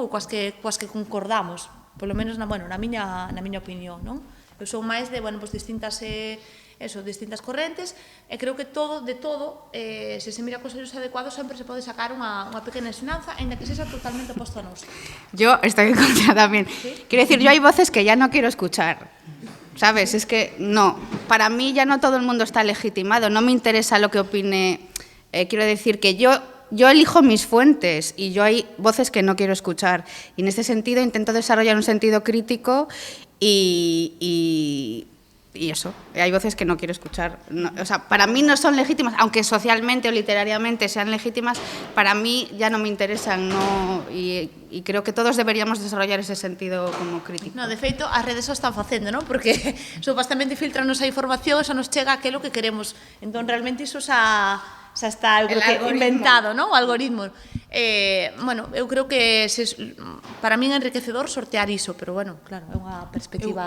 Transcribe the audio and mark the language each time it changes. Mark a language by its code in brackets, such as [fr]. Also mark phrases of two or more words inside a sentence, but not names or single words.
[gl] Ou coas que concordamos, polo menos na miña opinión, non? Eu son máis de, bueno, pois distintas correntes, e creo que de todo, se mira cos ollos adecuados, sempre se pode sacar unha pequena ensinanza, ainda que sexa totalmente oposto a nós. [es] Yo estoy en contra también. ¿Sí? Quiero decir, yo hay voces que ya no quiero escuchar, ¿sabes? Es que no, para mí ya no todo el mundo está legitimado, no me interesa lo que opine, quiero decir que yo elijo mis fuentes y yo hay voces que no quiero escuchar, y en este sentido intento desarrollar un sentido crítico y y eso, hay voces que no quiero escuchar. No, o sea, para mí no son legítimas, aunque socialmente o literariamente sean legítimas, para mí ya no me interesan, no, y creo que todos deberíamos desarrollar ese sentido como crítico. No, [gl] de feito, as redes o están facendo, non? Porque supostamente filtranos a información, xa nos chega aquilo que queremos. Entón, realmente, iso xa está, eu creo que inventado, non? O algoritmo. Bueno, eu creo que para min é enriquecedor sortear iso, pero bueno, claro, é unha perspectiva...